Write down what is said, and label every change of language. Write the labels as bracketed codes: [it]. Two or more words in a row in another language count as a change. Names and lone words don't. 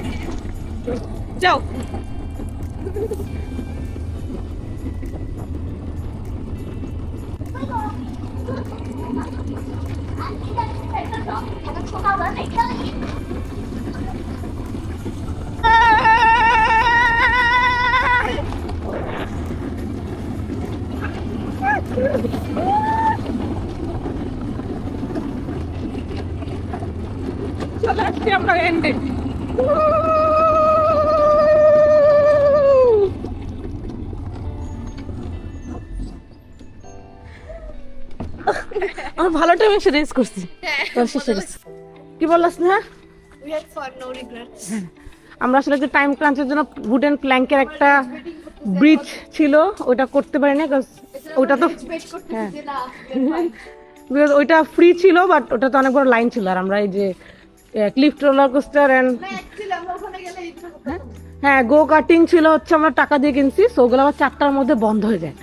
[bn] যাও। 这个出高门没生意。 চলে আসছি আমরা এন্ডে। আমার ভালো টাইমে এসে রেস করছি। কি বললাস না? [en] We had fun, no regrets. [bn] আমরা আসলে যে [en] time crunch [bn] জন্য [en] wooden plank [bn] একটা ব্রিজ ছিল, ওটা করতে পারি না। ওটা তো হ্যাঁ because ওইটা ফ্রি ছিল, বাট ওটা তো অনেক বড় লাইন ছিল। আর আমরা এই যে [en] cliff roller coaster and [bn] হ্যাঁ [en] go karting [bn] ছিল হচ্ছে আমরা টাকা দিয়ে কিনছি, সো ওগুলো আবার 4টার মধ্যে বন্ধ হয়ে যায়।